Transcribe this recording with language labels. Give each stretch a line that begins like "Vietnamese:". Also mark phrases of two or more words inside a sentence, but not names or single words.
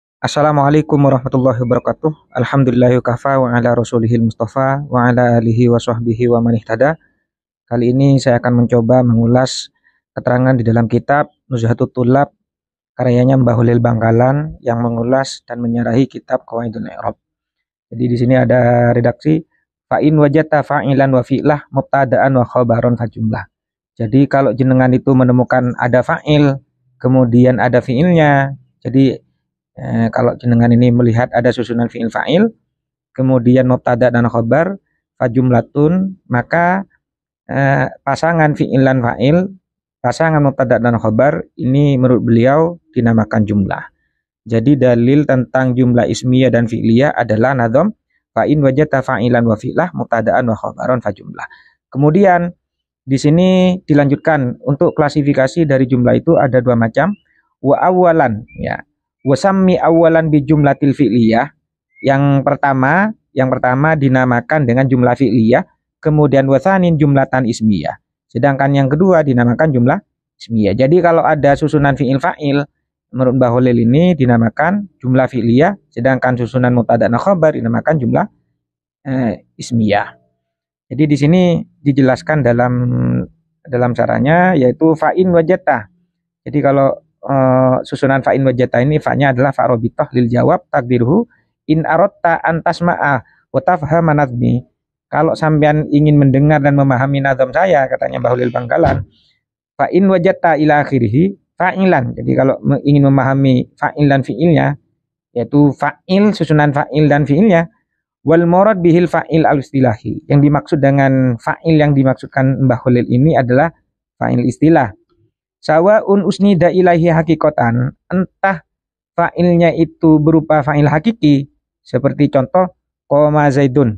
Arabic: السلام عليكم ورحمة الله وبركاته. الحمد لله كفى وعلى رسوله المصطفى وعلى آله وصحبه ومن اهتدى.
Indonesian: Kali ini saya akan mencoba mengulas keterangan di dalam kitab Nuzhatut Tullab karyanya Mbah Holil Bangkalan yang mengulas dan menyarahi kitab Qawaidul I'rab. Jadi di sini ada redaksi
Arabic: فإن وجدت فاعلا وفعله مبتدأ وخبرا فجملة.
Indonesian: Jadi kalau jenengan itu menemukan ada fa'il, kemudian ada fi'ilnya. Jadi kalau jenengan ini melihat ada susunan
Arabic: فعل فاعل,
Indonesian: kemudian mubtada dan khabar, fajumlatun, maka pasangan fi'il dan fa'il, pasangan mubtada dan khabar, ini menurut beliau dinamakan jumlah. Jadi dalil tentang
Arabic: جملة اسمية
Indonesian: dan fi'liyah adalah nadham
Arabic: فإن وجدت فاعلا وفعله مبتدأ وخبرا فجملة.
Indonesian: Kemudian di sini dilanjutkan untuk klasifikasi dari jumlah itu ada dua macam.
Arabic: وأولا, ya. وسم أولا بجملة الفعلية.
Indonesian: Yang pertama dinamakan dengan
Arabic: جملة فعلية, kemudian وثان جملة اسمية.
Indonesian: Sedangkan yang kedua dinamakan
Arabic: جملة اسمية.
Indonesian: Jadi kalau ada susunan
Arabic: فعل فاعل,
Indonesian: menurut Mbah Holil ini dinamakan
Arabic: جملة فعلية,
Indonesian: sedangkan susunan mubtada dan khabar dinamakan
Arabic: جملة اسمية.
Indonesian: Jadi di sini dijelaskan dalam caranya, yaitu
Arabic: فإن وجدت.
Indonesian: Jadi kalau susunan
Arabic: فإن وجدت
Indonesian: ini, fa'nya adalah
Arabic: الفاء رابطة للجواب تقديره إن أردت أن تسمع وتفهم نظمي.
Indonesian: Kalau sampean ingin mendengar dan memahami nazam saya, katanya Mbah Holil Bangkalan,
Arabic: فإن وجدت إلى آخره فاعلا.
Indonesian: Jadi kalau ingin memahami fa'il dan fi'ilnya, yaitu fa'il, susunan fa'il dan fi'ilnya,
Arabic: والمراد به الفاعل الاصطلاحي.
Indonesian: Yang dimaksud dengan fa'il yang dimaksudkan Mbah Holil ini adalah fa'il istilah.
Arabic: سواء أسند إليه حقيقة,
Indonesian: entah fa'ilnya itu berupa
Arabic: فاعل حقيقي,
Indonesian: seperti contoh
Arabic: قام زيد.